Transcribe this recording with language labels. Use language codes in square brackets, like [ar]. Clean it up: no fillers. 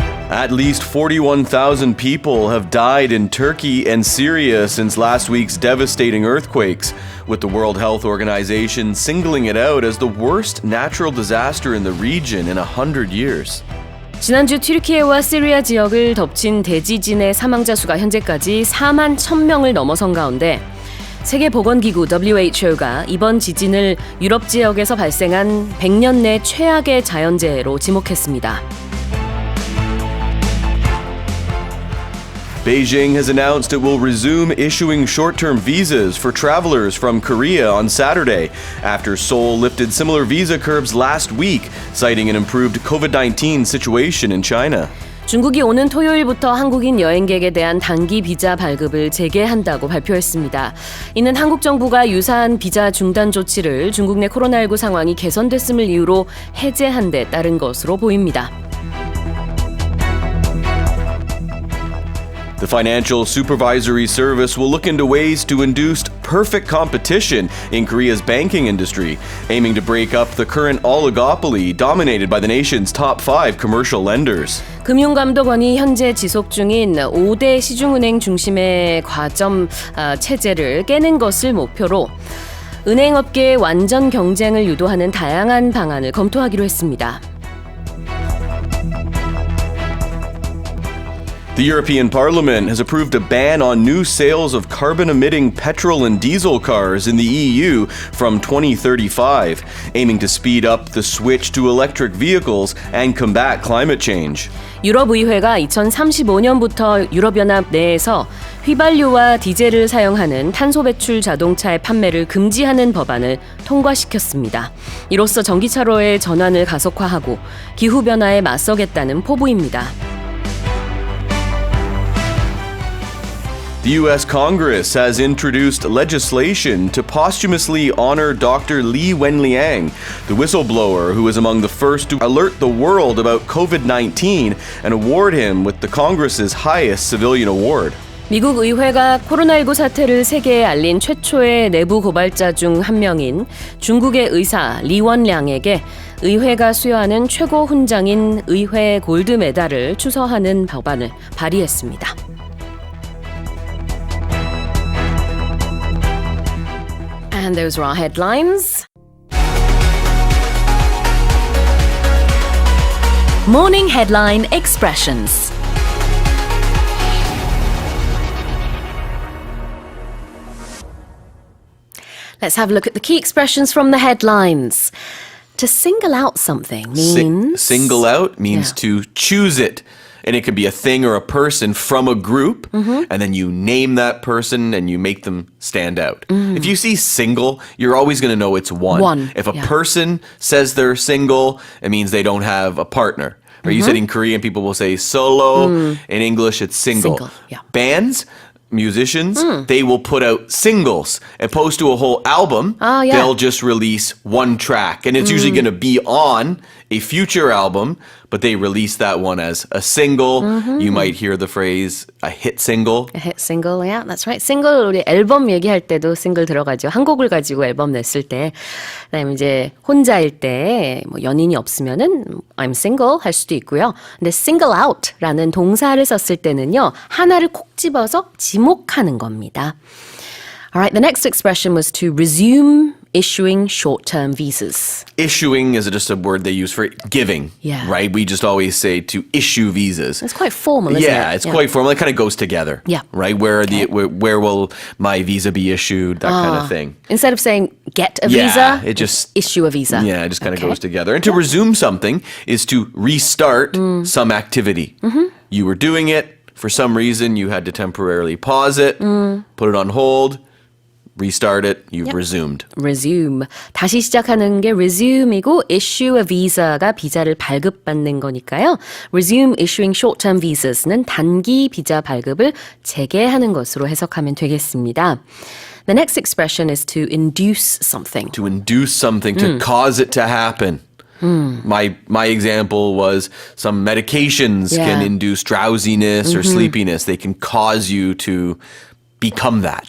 [en] At least 41,000 people have died in Turkey and Syria since last week's devastating earthquakes, with the World Health Organization singling it out as the worst natural disaster in the region in 100 years. [ko] 지난주 튀르키예와 시리아 지역을 덮친 대지진의 사망자 수가 현재까지 4만 1,000명을 넘어선 가운데 세계보건기구 WHO가 이번 지진을 유럽 지역에서 발생한 100년 내 최악의 자연재해로 지목했습니다. [en] Beijing has announced it will resume issuing short-term visas for travelers from Korea on Saturday after Seoul lifted similar visa curbs last week, citing an improved COVID-19 situation in China. [ko] 중국이 오는 토요일부터 한국인 여행객에 대한 단기 비자 발급을 재개한다고 발표했습니다. 이는 한국 정부가 유사한 비자 중단 조치를 중국 내 코로나19 상황이 개선됐음을 이유로 해제한 데 따른 것으로 보입니다. [en] The Financial Supervisory Service will look into ways to induce perfect competition in Korea's banking industry, aiming to break up the current oligopoly dominated by the nation's top 5 commercial lenders. [ko] 금융감독원이 현재 지속 중인 5대 시중은행 중심의 과점 체제를 깨는 것을 목표로 은행업계의 완전 경쟁을 유도하는 다양한 방안을 검토하기로 했습니다. [en] The European Parliament has approved a ban on new sales of carbon-emitting petrol and diesel cars in the EU from 2035, aiming to speed up the switch to electric vehicles and combat climate change. [ko] 유럽의회가 2035년부터 유럽연합 내에서 휘발유와 디젤을 사용하는 탄소 배출 자동차의 판매를 금지하는 법안을 통과시켰습니다. 이로써 전기차로의 전환을 가속화하고 기후변화에 맞서겠다는 포부입니다. [en] The U.S. Congress has introduced legislation to posthumously honor Dr. Li Wenliang, the whistleblower who was among the first to alert the world about COVID-19 and award him with the Congress's highest civilian award. [ko] 미국 의회가 코로나19 사태를 세계에 알린 최초의 내부 고발자 중 한 명인 중국의 의사 리원량에게 의회가 수여하는 최고 훈장인 의회 골드 메달을 추서하는 법안을 발의했습니다. [en] And those are our headlines. Morning Headline Expressions. Let's have a look at the key expressions from the headlines. To single out something means... Single out means to choose it. And it can be a thing or a person from a group, and then you name that person and you make them stand out. If you see single, you're always going to know it's one. If a person says they're single, it means they don't have a partner. Or you said in Korean, people will say solo. In English, it's single. Bands, musicians, they will put out singles. Opposed to a whole album, they'll just release one track. And it's usually going to be on a future album, but they release that one as a single. You might hear the phrase a hit single. A hit single, yeah, that's right. [ko] 싱글, 우리 앨범 얘기할 때도 싱글 들어가죠. 한 곡을 가지고 앨범 냈을 때. 그다음에 이제 혼자일 때 뭐 연인이 없으면은 [en] I'm single [ko] 할 수도 있고요. 근데 single out라는 동사를 썼을 때는요. 하나를 콕 집어서 지목하는 겁니다. [en] All right, the next expression was to resume issuing short-term visas. Issuing is just a word they use for giving, right? We just always say to issue visas. It's quite formal, isn't it? Yeah, it's quite formal. It kind of goes together, right? Where where will my visa be issued? That kind of thing. Instead of saying get a visa, it just issue a visa. Yeah, it just kind of goes together. And to resume something is to restart some activity. You were doing it. For some reason, you had to temporarily pause it, put it on hold, restart it, you've resumed. Resume. [ko] 다시 시작하는 게 resume이고 issue a visa가 비자를 발급받는 거니까요. [en] Resume issuing short-term visas [ko] 는 단기 비자 발급을 재개하는 것으로 해석하면 되겠습니다. [en] The next expression is to induce something. To induce something, to cause it to happen. My example was some medications can induce drowsiness or sleepiness. They can cause you to become that.